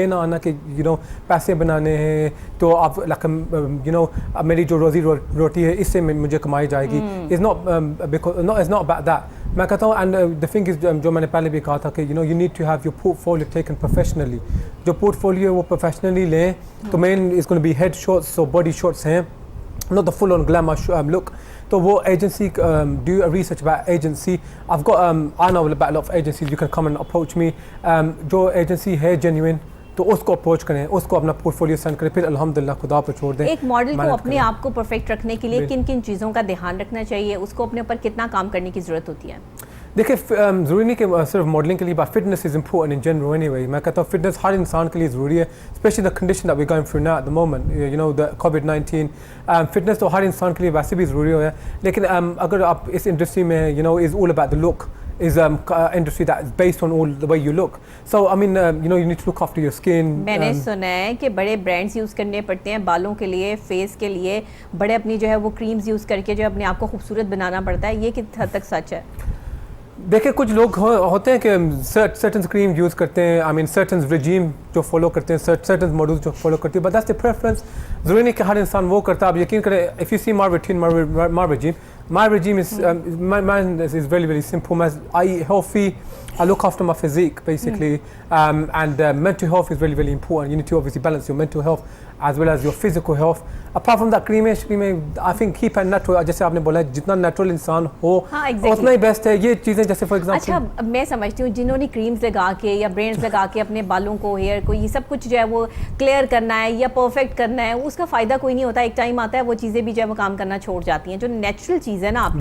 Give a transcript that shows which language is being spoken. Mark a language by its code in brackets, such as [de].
[hi] ये ना आना कि पैसे बनाने हैं तो आप मेरी जो रोज़ी रोटी है इससे मुझे कमाई जाएगी। [en] Is not about that. [hi] मैं कहता हूँ [en] and the thing is, [hi] जो मैंने पहले भी कहा था कि [en] You need to have your portfolio taken professionally. [hi] जो पोर्टफोलियो है वो प्रोफेशनली लें, [en] तो main is going to be head shots, so body shots हैं, not the full on glamour look. तो वो agency, do a research about agency. I've got I know about a lot of agencies, you can come and approach me. [hi] जो agency है genuine, तो उसको approach करें, उसको अपना पोर्टफोलियो सेंड करें, फिर अल्हम्दुलिल्लाह खुदा पर छोड़ दें। एक मॉडल को अपने आप को परफेक्ट रखने के लिए किन किन चीज़ों का ध्यान रखना चाहिए, उसको अपने ऊपर कितना काम करने की ज़रूरत होती है? देखिए ज़रूरी नहीं कि सिर्फ मॉडलिंग के लिए, [en] But fitness is important in general anyway. [hi] मैं कहता हूँ फिटनेस हर इंसान के लिए ज़रूरी है, [en] Specially the condition that we going through now at the moment, the covid. [hi] Fitness तो हर इंसान के लिए वैसे भी ज़रूरी है, लेकिन अगर आप इस इंडस्ट्री में [en] Is all about the look, is industry that is based on all the way you look. So I mean you need to look after your skin. [hi] मैंने सुना है कि बड़े ब्रांड्स यूज़ करने पड़ते हैं बालों के लिए, फेस के लिए, बड़े अपनी जो है वो क्रीम्स यूज़ करके जो अपने आप को खूबसूरत बनाना पड़ता है। ये किस हद तक सच है? देखिए कुछ लोग होते हैं कि सर्टन क्रीम यूज़ करते हैं, आई मीन सर्टन रिजीम जो फॉलो करते हैं, सर्टन मॉडल्स जो फॉलो करते हैं, [en] But that's the preference. [hi] ज़रूरी नहीं कि हर इंसान वो करता है। आप यकीन करें, [en] If you see my routine, my regime is mine is very very simple. I eat healthy, I look after my physique basically, and mental health is really really important. You need to obviously balance your mental health as well as your physical health. Apart from that, cream I think keep it natural. [hi] जैसे आपने बोला, जितना natural इंसान हो उतना ही best है। ये चीज़ें जैसे फॉर एग्जांपल, अच्छा मैं समझती हूँ जिन्होंने क्रीम्स लगा के या ब्रांड्स लगा के अपने बालों को, हेयर को, ये सब कुछ जो है वो क्लियर करना है या परफेक्ट करना है, उसका फ़ायदा कोई नहीं होता। एक टाइम आता है वो चीज़ें भी जो है वो काम करना छोड़ जाती हैं। जो नेचुरल चीज़ है ना, आप